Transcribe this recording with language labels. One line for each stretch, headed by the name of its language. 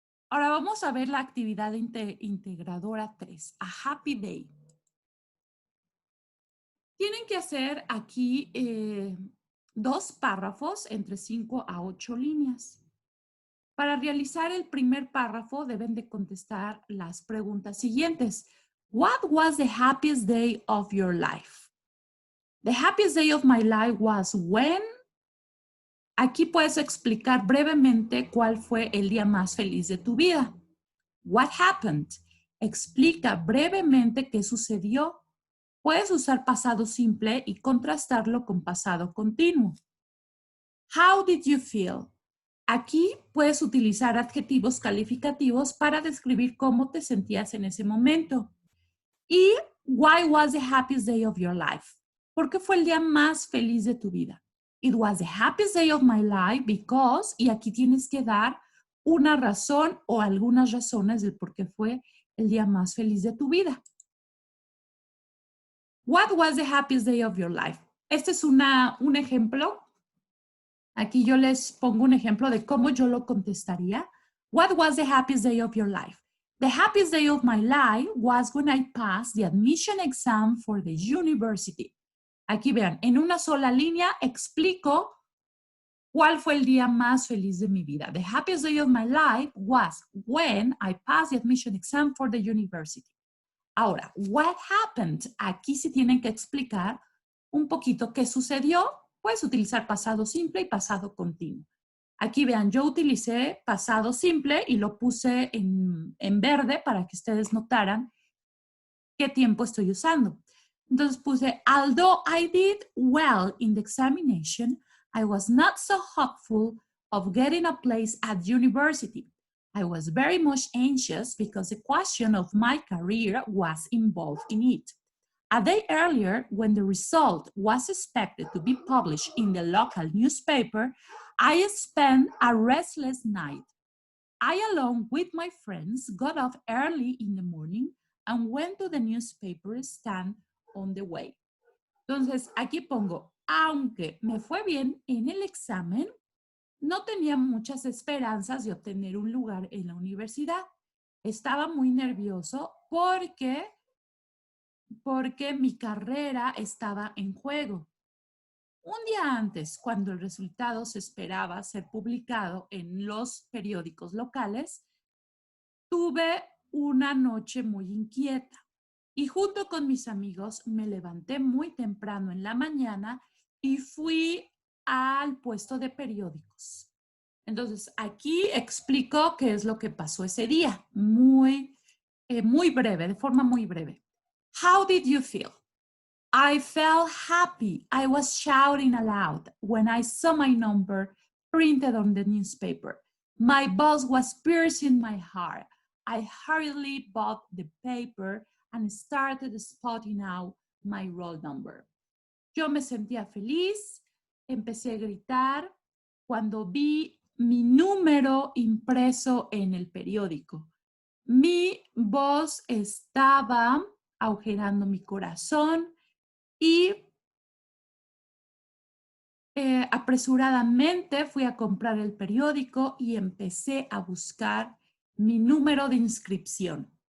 Spanish: Ahora vamos a ver la actividad integradora 3,
English: a happy day.
Spanish: Tienen que hacer aquí 2 párrafos entre 5 a 8 líneas. Para realizar el primer párrafo deben de contestar las preguntas siguientes.
English: What was the happiest day of your life? The happiest day of my life was when.
Spanish: Aquí puedes explicar brevemente cuál fue el día más feliz de tu vida.
English: What happened?
Spanish: Explica brevemente qué sucedió. Puedes usar pasado simple y contrastarlo con pasado continuo.
English: How did you feel?
Spanish: Aquí puedes utilizar adjetivos calificativos para describir cómo te sentías en ese momento.
English: Y why was the happiest day of your life?
Spanish: ¿Por qué fue el día más feliz de tu vida?
English: It was the happiest day of my life because,
Spanish: y aquí tienes que dar una razón o algunas razones del por qué fue el día más feliz de tu vida.
English: What was the happiest day of your life?
Spanish: Este es un ejemplo. Aquí yo les pongo un ejemplo de cómo yo lo contestaría.
English: What was the happiest day of your life? The happiest day of my life was when I passed the admission exam for the university.
Spanish: Aquí vean, en una sola línea explico cuál fue el día más feliz de mi vida.
English: The happiest day of my life was when I passed the admission exam for the university. Ahora, what happened?
Spanish: Aquí sí tienen que explicar un poquito qué sucedió. Puedes utilizar pasado simple y pasado continuo. Aquí vean, yo utilicé pasado simple y lo puse en verde para que ustedes notaran qué tiempo estoy usando. Entonces puse,
English: although I did well in the examination, I was not so hopeful of getting a place at university. I was very much anxious because the question of my career was involved in it. A day earlier, when the result was expected to be published in the local newspaper, I spent a restless night. I, along with my friends, got up early in the morning and went to the newspaper stand on the way.
Spanish: Entonces, aquí pongo, aunque me fue bien en el examen, no tenía muchas esperanzas de obtener un lugar en la universidad. Estaba muy nervioso porque mi carrera estaba en juego. Un día antes, cuando el resultado se esperaba ser publicado en los periódicos locales, tuve una noche muy inquieta. Y junto con mis amigos me levanté muy temprano en la mañana y fui al puesto de periódicos. Entonces, aquí explico qué es lo que pasó ese día, muy breve, de forma muy breve.
English: How did you feel? I felt happy. I was shouting aloud when I saw my number printed on the newspaper. My boss was piercing my heart. I hurriedly bought the paper and started spotting out my roll number.
Spanish: Yo me sentía feliz, empecé a gritar cuando vi mi número impreso en el periódico. Mi voz estaba agujerando mi corazón y apresuradamente fui a comprar el periódico y empecé a buscar mi número de inscripción.